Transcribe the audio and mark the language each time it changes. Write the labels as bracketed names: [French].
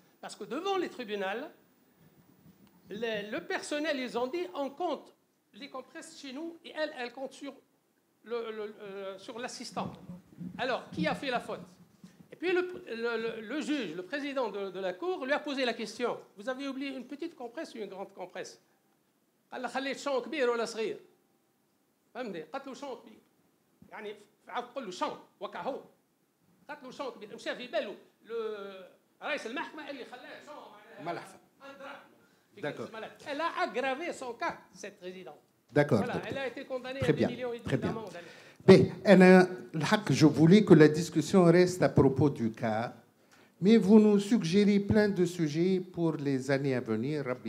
[French] Parce que devant les tribunaux, le personnel, ils ont dit, on compte les compresses chez nous et elle compte sur l'assistant. Alors, qui a fait la faute? Et puis le juge, le président de la cour, lui a posé la question. Vous avez oublié une petite compresse ou une grande compresse? [Arabic] قال له خليت شون كبير ولا صغير؟ فهمتني؟ قالت له شون كبير. يعني عاود تقول له شون وكا هو. قالت له شون كبير، مشى في باله رئيس المحكمة اللي خلاه شون ملحفة. [French] D'accord. Elle a aggravé son cas, cette résidente. D'accord. Voilà, elle a été condamnée Très à 10 millions et très demi bien. d'amende. Mais je voulais que la discussion reste à propos du cas, mais vous nous suggérez plein de sujets pour les années à venir.